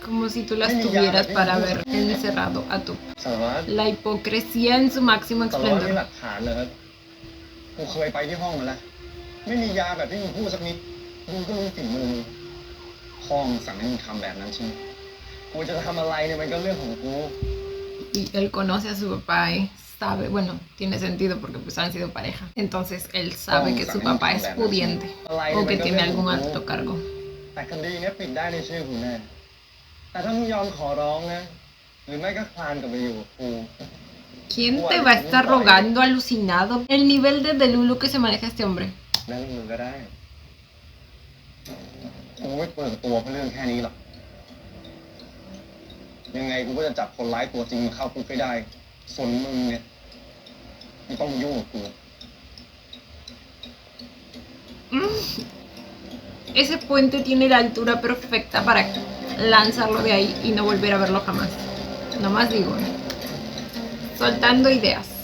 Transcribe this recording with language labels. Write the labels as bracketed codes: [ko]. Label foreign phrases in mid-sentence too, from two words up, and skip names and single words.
[es] Como si tú las tuvieras para haber encerrado a tu... [th] สารวัตร [es] La hipocresía en su máximo [th] สารวัตรมี [es] esplendor. [th] หลักฐานเหรอครับกูเคยไปที่ห้องมาแล้วไม่มียาแบบที่มึงพูดสักนิดมึงก็รู้ฝีมือมึงห้องสั่งให้มึงทำแบบนั้นใช่ไหมกูจะทำอะไรเนี่ยมันก็เรื่องของกู [es] Y él conoce a su papá y sabe, bueno, tiene sentido porque pues han sido pareja. Entonces él sabe que su papá es pudiente o que tiene algún alto cargo. [th] แต่คดีเนี้ยปิดได้ในชื่อกูแน่แต่ถ้ามึงยอมขอร้องนะหรือไม่ก็คลานกลับไปอยู่กับกู [es] ¿Quién te va a estar rogando, alucinado? El nivel de delulu que se maneja este hombre. [th] นั่นมึงก็ได้กูไม่เปิดตัวเพราะเรื่องแค่นี้หรอกยังไงกูก็จะจับคนร้ายตัวจริงมาเข้าคุกให้ได้ส่วนมึงเนี่ยไม่ต้องมายุ่งกับกู [es] Ese puente tiene la altura perfecta para lanzarlo de ahí y no volver a verlo jamás. Nomás digo, soltando ideas.